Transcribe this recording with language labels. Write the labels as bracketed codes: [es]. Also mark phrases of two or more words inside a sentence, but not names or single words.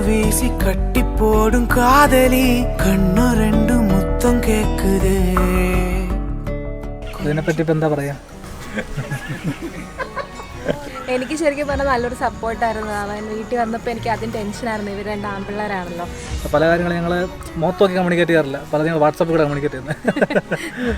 [ta] வீசி கட்டி போடும் காதலி கண்ணு ரெண்டு முத்தம் கேக்குது. [ml] ഇതിനെപ്പറ്റി ഇപ്പം എന്താ പറയാ? എനിക്ക് ശരിക്കും പറഞ്ഞാൽ നല്ലൊരു സപ്പോർട്ടായിരുന്നു. അവൻ വീട്ടിൽ വന്നപ്പോൾ എനിക്ക് അതിന് ടെൻഷനായിരുന്നു. ഇവർ രണ്ട് ആൺപിള്ളേരാണല്ലോ. പല കാര്യങ്ങളും ഞങ്ങൾ മുഖത്തൊക്കെ കമ്മ്യൂണിക്കേറ്റ് ചെയ്യാറില്ല, പല ഞങ്ങൾ വാട്സാപ്പിൽ കൂടെ കമ്മ്യൂണിക്കേറ്റ് ചെയ്യുന്നത്.